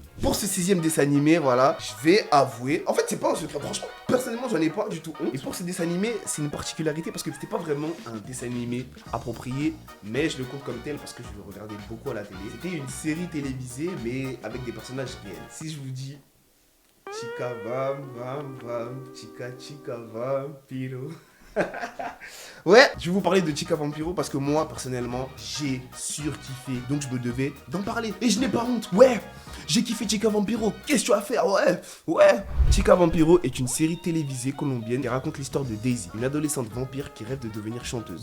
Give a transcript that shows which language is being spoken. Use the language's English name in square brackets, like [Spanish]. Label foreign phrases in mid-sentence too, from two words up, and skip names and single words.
[French] Pour ce 6e dessin animé, voilà, je vais avouer. En fait, c'est pas un secret. Franchement, personnellement, j'en ai pas du tout honte. Et pour ce dessin animé, c'est une particularité parce que c'était pas vraiment un dessin animé approprié, mais je le compte comme tel parce que je le regardais beaucoup à la télé. C'était une série télévisée, mais avec des personnages réels. Si je vous dis Chica vam vam vam, chica chica vampiro. Ouais, je vais vous parler de Chica Vampiro parce que moi, personnellement, j'ai surkiffé. Donc je me devais d'en parler. Et je n'ai pas honte. Ouais, j'ai kiffé Chica Vampiro. Qu'est-ce que tu vas faire? Ouais. Chica Vampiro est une série télévisée colombienne qui raconte l'histoire de Daisy, une adolescente vampire qui rêve de devenir chanteuse.